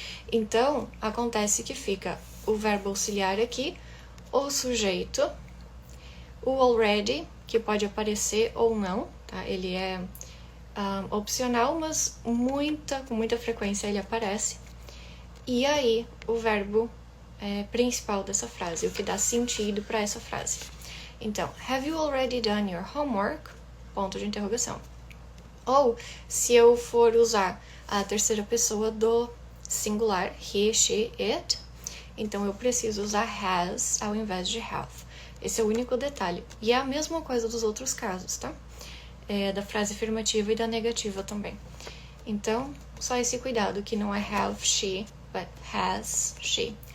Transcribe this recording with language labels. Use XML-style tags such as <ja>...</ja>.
<pt>Então, acontece que fica o verbo auxiliar aqui, o sujeito, o already, que pode aparecer ou não, tá? Ele é opcional, mas com muita frequência ele aparece. E aí, o verbo principal dessa frase, o que dá sentido para essa frase.</pt> <en>Então, have you already done your homework?</en> <pt>Ponto de interrogação. Ou, se eu for usar a terceira pessoa do singular, he, she, it, então eu preciso usar has ao invés de have. Esse é o único detalhe. E é a mesma coisa dos outros casos, tá? Da frase afirmativa e da negativa também. Então, só esse cuidado, que não é have she, but has she.</pt>